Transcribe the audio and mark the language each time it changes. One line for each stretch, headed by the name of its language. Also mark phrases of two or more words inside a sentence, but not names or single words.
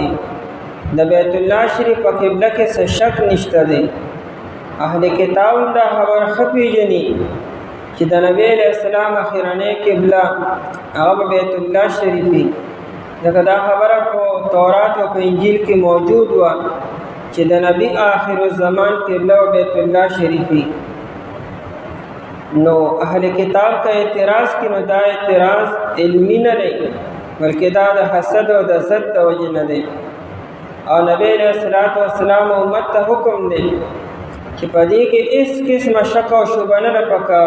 Pashto: د بیت الله شریف په قبله کې څه شک نشته دی. اهل کتاب هم دا خبره ښه پېژني چې د نبی
Arabic: علیه السلام
Pashto: اخرنۍ قبله هغه بیت الله شریف وي، ځکه دا خبره په تورات او په انجیل کې موجود وه چې د نبی آخر الزمان قبله و بیت الله شریف وي. نو اهل کتاب کا اعتراض کی نو دا اعتراض علمی نه دی، بلکې دا د حسد او د ضد د وجې نه دی. او نبی
Arabic: علیہ السلام
Pashto: امت ته حکم دی چې په دې کې هېڅ قسمه شک او شبهه نه ده پکار.